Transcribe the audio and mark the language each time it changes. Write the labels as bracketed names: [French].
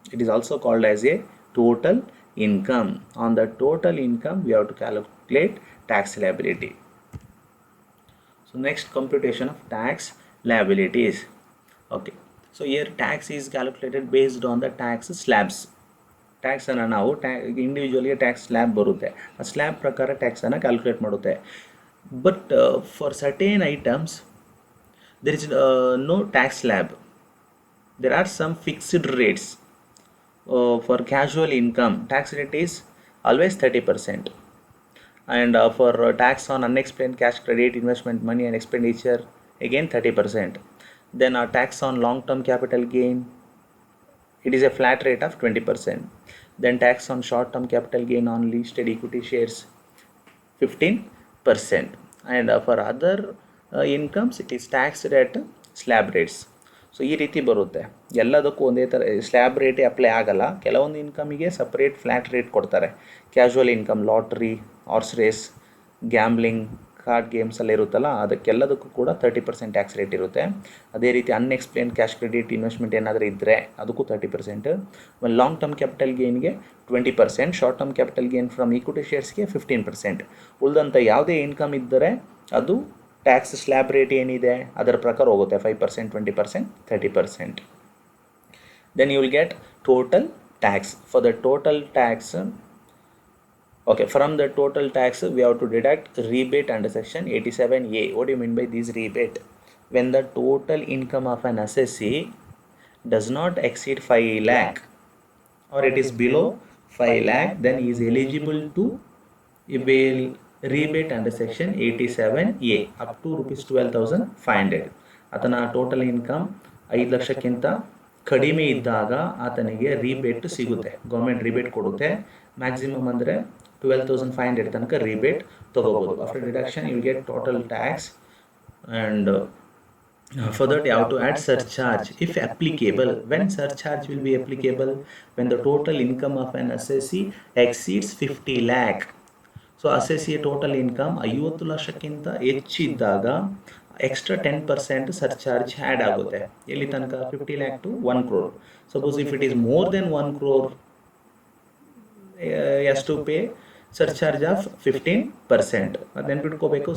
[English] It is also called as a total income. On the total income, we have to calculate tax liability. So next, computation of tax liabilities. Okay, so here tax is calculated based on the tax slabs. [Kannada] ಟ್ಯಾಕ್ಸನ್ನು ನಾವು ಇಂಡಿವಿಜುವಲಿಗೆ tax slab ಬರುತ್ತೆ, ಆ slab ಪ್ರಕಾರ ಟ್ಯಾಕ್ಸನ್ನು calculate ಮಾಡುತ್ತೆ. [English] But for certain items there is no tax slab. There are some fixed rates. For casual income, tax rate is always 30%. And for tax on unexplained cash credit, investment money and expenditure, again 30%. Then tax on long-term capital gain, it is a flat rate of 20%. Then tax on short-term capital gain on listed equity shares, 15%. And for other incomes it is taxed at slab rates. So [Kannada] ಈ ರೀತಿ ಬರುತ್ತೆ. ಎಲ್ಲದಕ್ಕೂ ಒಂದೇ ಥರ slab ರೇಟೇ apply ಆಗಲ್ಲ. ಕೆಲವೊಂದು ಇನ್ಕಮಿಗೆ separate flat rate ಕೊಡ್ತಾರೆ. Casual income, lottery, horse race, gambling, card games ಎಲ್ಲ ಇರುತ್ತಲ್ಲ, ಅದಕ್ಕೆಲ್ಲದಕ್ಕೂ ಕೂಡ 30% ಟ್ಯಾಕ್ಸ್ ರೇಟ್ ಇರುತ್ತೆ. ಅದೇ ರೀತಿ ಅನ್ಎಕ್ಸ್ಪ್ಲೇನ್ ಕ್ಯಾಶ್ ಕ್ರೆಡಿಟ್ ಇನ್ವೆಸ್ಟ್ಮೆಂಟ್ ಏನಾದರೂ ಇದ್ದರೆ ಅದಕ್ಕೂ 30%. Long term capital ಗೇನ್ಗೆ 20%, short term capital gain from equity ಶೇರ್ಸ್ಗೆ 15%. ಉಳಿದಂಥ ಯಾವುದೇ ಇನ್ಕಮ್ ಇದ್ದರೆ ಅದು ಟ್ಯಾಕ್ಸ್ ಸ್ಲ್ಯಾಬ್ ರೇಟ್ ಏನಿದೆ ಅದರ ಪ್ರಕಾರ ಹೋಗುತ್ತೆ, 5%, 20%, 30%. [English] Then you will get total tax. For the total tax, okay, from the total tax we have to deduct rebate under section 87A. What do you mean by this rebate? When the total income of an assessee does not exceed 5 lakh or it is below 5 lakh, then he is eligible to avail rebate under section 87A up to ₹12,500. [Kannada] ಆತನ total income 5 ಲಕ್ಷಕ್ಕಿಂತ ಕಡಿಮೆ ಇದ್ದಾಗ ಆತನಿಗೆ rebate ಸಿಗುತ್ತೆ, government rebate ಕೊಡುತ್ತೆ. Maximum ಅಂದರೆ 12,500 ತನಕ rebate ತಗೋಬೋದು. [English] After deduction you get total tax and for that you have to add surcharge if applicable. When surcharge will be applicable? When the total income of an assessee exceeds 50 lakh. [Kannada] So ಅಸೆಸಿಯ total income 50 ಲಕ್ಷಕ್ಕಿಂತ ಹೆಚ್ಚಿದ್ದಾಗ extra 10% surcharge add ಆಗುತ್ತೆ. ಎಲ್ಲಿ ತನಕ? [English] 50 lakh to 1 crore. Suppose if it is more than 1 crore, has to pay surcharge of 15%. [Kannada] ಅದು ನೆನ್ಪಿಟ್ಕೋಬೇಕು.